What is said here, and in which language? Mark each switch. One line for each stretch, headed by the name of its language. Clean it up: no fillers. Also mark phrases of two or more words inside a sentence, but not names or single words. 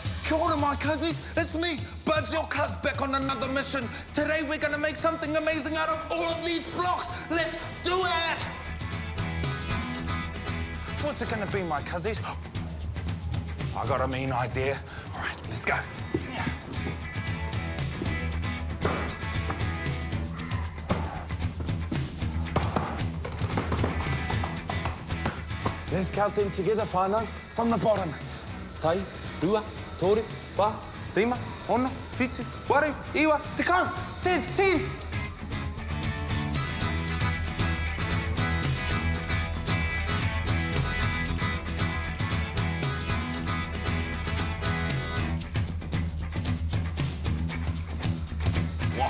Māori: Kia ora,
English: my cousins. It's me, Buzz, your cuz, back on another mission. Today, we're gonna make something amazing out of all of these blocks. Let's do it! What's it gonna be, my cousins? I got a mean idea. All right, let's go. Yeah. Let's count them together, whānau, from the bottom.
Māori: Tai, rua, tore, wha, rima, ono, whitu, waru, iwa, te kau.
English: That's 10. Whoa.